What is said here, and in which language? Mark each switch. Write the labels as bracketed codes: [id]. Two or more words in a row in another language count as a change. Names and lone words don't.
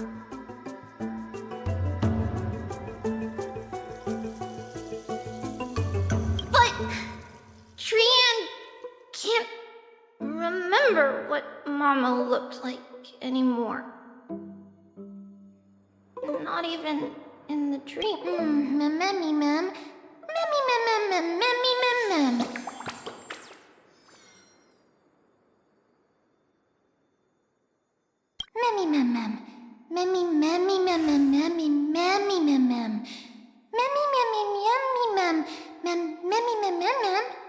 [en] But Trian can't remember what Mama looked like anymore. Not even in the dream. Memmy mem. Memmy mem mem mem memmy mem mem. Memmy mem mem. Memmy memmy mem mem memmy memmy mem mem. Memmy memmy memmy mem mem memmy mem mem mem.